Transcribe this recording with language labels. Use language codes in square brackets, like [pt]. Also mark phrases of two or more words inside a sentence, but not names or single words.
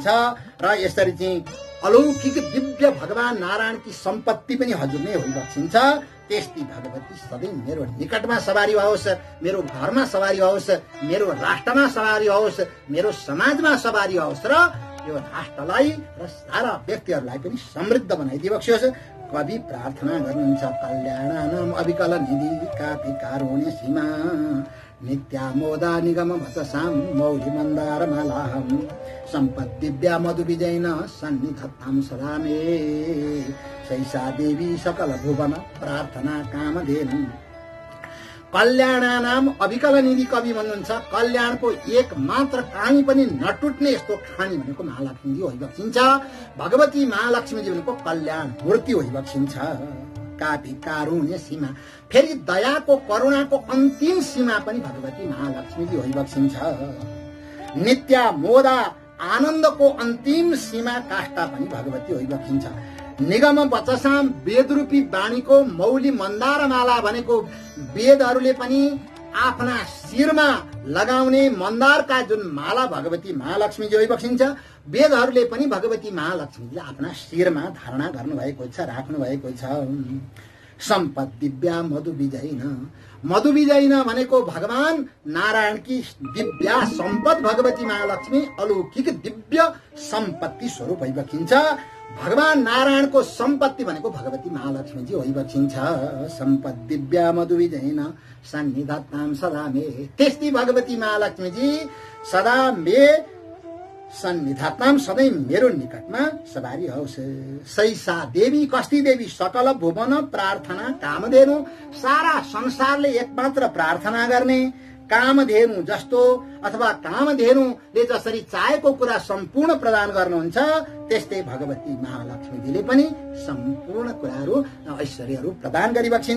[ne] र यसरी चाहिँ अलौकिक दिव्य भगवान नारायणकी सम्पत्ति पनि हजुर नै होइबक्सिन्छ। त्यस्ती भगवती सधैँ मेरो निकटमा सवारी होस्, मेरो घरमा सवारी होस्, मेरो राष्ट्रमा सवारी होस्, मेरो समाजमा सवारी होस् र यो राष्ट्रलाई र सारा व्यक्तिहरूलाई पनि समृद्ध बनाइदिबक्सियोस्। कवि प्रार्थना गर्नुहुन्छ, [sa] कल्याणानाम अविकल निधि कापी कारुण्य सीमा नित्यामोदा निगम भतसाम मौली मन्दार मालाहम सम्पत् दिव्या मधु विजयन सन्निधत्ताम सदा मे सैसा देवी सकल भुवन प्रार्थना कामधेनु। कल्याणानाम अविकल निधि [ne] कवि भन्नुहुन्छ। कल्याणको एक मात्र कामी पनि नटुट्ने यस्तो खानी भनेको महालक्ष्मीजी होइबक्सिन्छ। भगवती महालक्ष्मीजी भनेको कल्याण मूर्ति होइबक्सिन्छ। [sa] काफी कारुण्य सीमा, [ne] फेरि दयाको करुणाको अन्तिम सीमा पनि भगवती महालक्ष्मीजी होइबक्सिन्छ। [sa] नित्या मोदा [ne] आनन्दको अन्तिम सीमा काष्ठा पनि भगवती होइबक्सिन्छ। [sa] निगम बचसाम [ne] वेदरूपी वाणीको [sa] मौली मन्दार माला [ne] भनेको वेदहरूले पनि आफ्ना शिरमा लगाउने मन्दारका जुन माला भगवती महालक्ष्मीजी होइबक्सिन्छ। वेदहरूले पनि भगवती महालक्ष्मीले आफ्ना शिरमा धारणा गर्नुभएको छ, राख्नु भएको छ। [sa] सम्पत् दिव्या मधु विजयन, मधु विजयन [ne] भनेको भगवान नारायणकी दिव्या सम्पत् भगवती महालक्ष्मी अलौकिक दिव्य सम्पत्ति स्वरूप होइबक्सिन्छ। भगवान नारायणको सम्पत्ति भनेको भगवती महालक्ष्मीजी होइबक्सिन्छ। [sa] सम्पत् दिव्या मधु विजयन सन्निधत्ताम सदा मे, [ne] त्यस्ती भगवती महालक्ष्मीजी [sa] सदा मे सन्निधात्माम [ne] सधैँ मेरो निकटमा सवारी होस्। [sa] सैसा देवी [ne] कस्ती देवी [sa] सकल भुवन प्रार्थना कामधेनु, [ne] सारा संसारले एकमात्र प्रार्थना गर्ने कामधेनु जस्तो अथवा कामधेनुले जसरी चाहेको कुरा सम्पूर्ण प्रदान गर्नुहुन्छ त्यस्तै भगवती महालक्ष्मीजीले पनि सम्पूर्ण कुराहरू ऐश्वर्यहरू प्रदान गरिबक्सिन्छ।